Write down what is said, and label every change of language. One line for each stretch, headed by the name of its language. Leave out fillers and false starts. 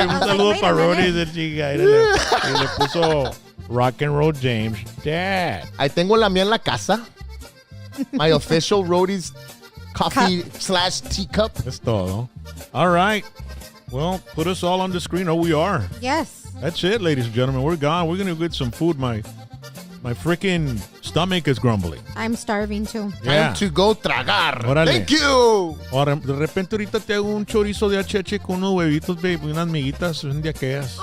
Spanish: Un saludo para Ronnie de chica. Y le puso RocknRollJames.
English: Dad.
Spanish: I tengo la mía en la casa.
English: My official Roadies coffee / teacup. That's todo. All right. Well, put us all on the screen. Oh, we are. Yes. That's it, ladies and gentlemen. We're gone. We're going to get some food. My freaking stomach is grumbling. I'm starving too. Yeah. Time to go tragar.
Spanish: Órale.
English: Thank you.
Spanish: Ahora, de repente ahorita te hago un chorizo de acheche con unos huevitos, baby, unas miguitas de aquellas.